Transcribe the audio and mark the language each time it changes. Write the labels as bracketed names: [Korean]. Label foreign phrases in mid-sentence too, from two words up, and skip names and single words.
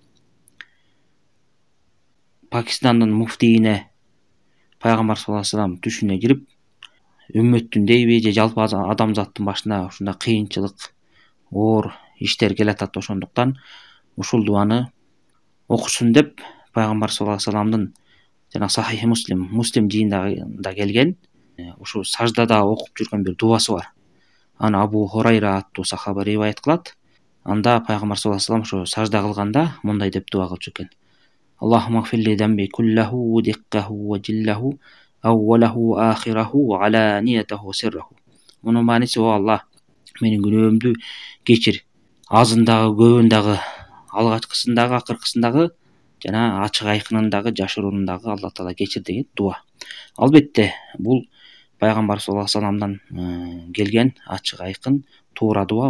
[Kyrgyz] Пакистандын муфтийине пайгамбар [Arabic] صلى الله عليه وسلم [Kyrgyz] түшүнө кирип, үммөттүн дейби же жалпы адамзаттын башына ушундай кыйынчылык, оор иштер келатат, ошондуктан ушул дуаны окусун деп пайгамбар [Arabic] صلى الله عليه وسلم [Kyrgyz] жана Сахих Муслим жыйында келген ушу саждада окуп жүргөн бир дуасы бар. Аны Абу Хурайра аттуу сахаба риваят кылат. Анда пайгамбар [Arabic] صلى الله عليه وسلم [Kyrgyz] ошо сажда кылганда мындай деп дуа кылчу экен: [Arabic] اللهم اغفر لي ذنبي كله دقه وجله وأوله وآخره وعلانيته وسره. [Kyrgyz] Мунун мааниси: о Аллах, менин күнөөмдү кечир. Азындагы, көбүндагы, алгачкысындагы, акыркысындагы жана ачык айкынындагы, жашыруунундагы Алла Таала кечир деген дуа. Албетте бул пайгамбар [Arabic] صلى الله عليه وسلم [Kyrgyz] келген ачык айкын туура дуа.